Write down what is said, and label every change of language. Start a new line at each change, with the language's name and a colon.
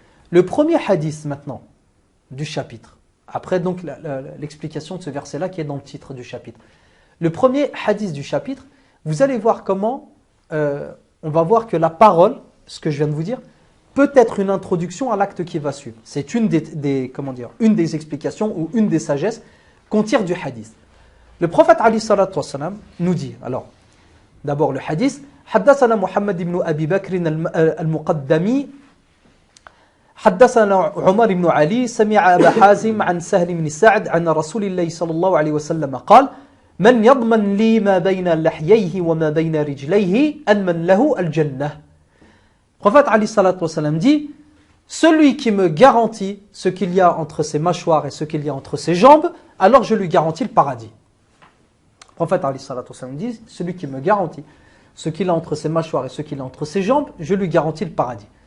French: Le premier hadith maintenant du chapitre, après donc l'explication de ce verset-là qui est dans le titre du chapitre. Le premier hadith du chapitre, vous allez voir comment on va voir que la parole, ce que je viens de vous dire, peut être une introduction à l'acte qui va suivre. C'est une des explications ou une des sagesses qu'on tire du hadith. Le prophète alayhi salatu wassalam nous dit, alors, d'abord le hadith,
Arabic: حدثنا محمد بن أبي بكر المقدمي حدثنا عمر بن علي سمع أبا حازم عن سهل بن سعد عن رسول الله صلى الله عليه وسلم قال من يضمن لي ما بين لحييه وما بين رجليه أنمن له الجنة.
French: Le prophète alayhi salatu wassalam dit, celui qui me garantit ce qu'il y a entre ses mâchoires et ce qu'il y a entre ses jambes, alors je lui garantis le paradis. Le prophète alayhi salatu wassalam dit, celui qui me garantit ce qu'il a entre ses mâchoires et ce qu'il a entre ses jambes, je lui garantis le paradis.